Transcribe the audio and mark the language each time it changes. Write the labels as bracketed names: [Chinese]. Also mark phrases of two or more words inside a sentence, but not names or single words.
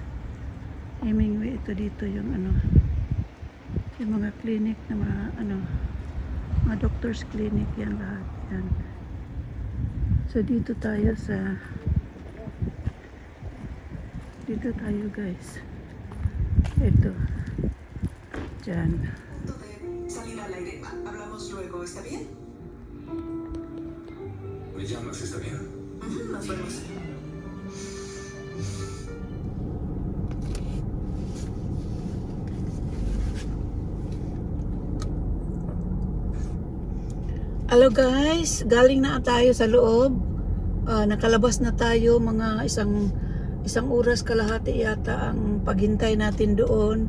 [Filipino] Hemingway, ito dito yung ano, yung mga clinic na mga ano, mga [English] doctor's clinic [Filipino] yan lahat yan. [English] So dito tayo guys. [Filipino] Ito. Diyan. [Spanish] Salir al aire. Hablamos luego, ¿está bien? Me llamas, ¿está bien? Nos vemos. [English] Hello guys, [Filipino] galing na tayo sa loob. Nakalabas na tayo mga isang oras kalahati yata ang paghintay natin doon.